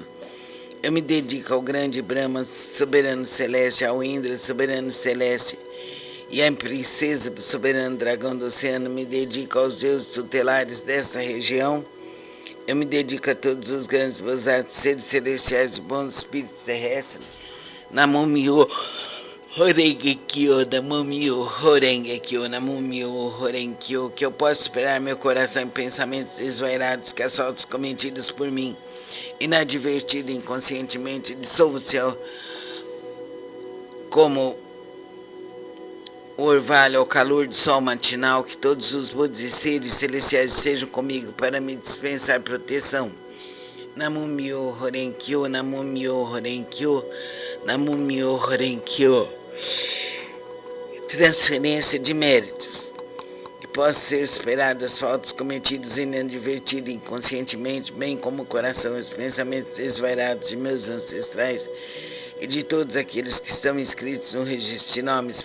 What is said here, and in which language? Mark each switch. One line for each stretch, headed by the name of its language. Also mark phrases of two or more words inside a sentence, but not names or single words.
Portuguese: Eu me dedico ao grande Brahma, soberano celeste, ao Indra, soberano celeste, e à princesa do soberano dragão do oceano. Me dedico aos deuses tutelares dessa região. Eu me dedico a todos os grandes bozados, seres celestiais e bons espíritos terrestres.
Japanese: 南無妙法蓮華経、南無妙法蓮華経、南無妙法蓮華経,
Portuguese: que eu possa esperar meu coração em pensamentos desvairados, que as faltas cometidas por mim, inadvertido inconscientemente, dissolvo o céu como o orvalho ao calor do sol matinal, que todos os Budas e seres celestiais sejam comigo para me dispensar proteção.
Japanese: 南無妙法蓮華経、南無妙法蓮華経、南無妙法蓮華経.
Portuguese: Transferência de méritos. Que possam ser superadas as faltas cometidas inadvertidas inconscientemente, bem como o coração e os pensamentos desvairados de meus ancestrais e de todos aqueles que estão inscritos no registro de nomes.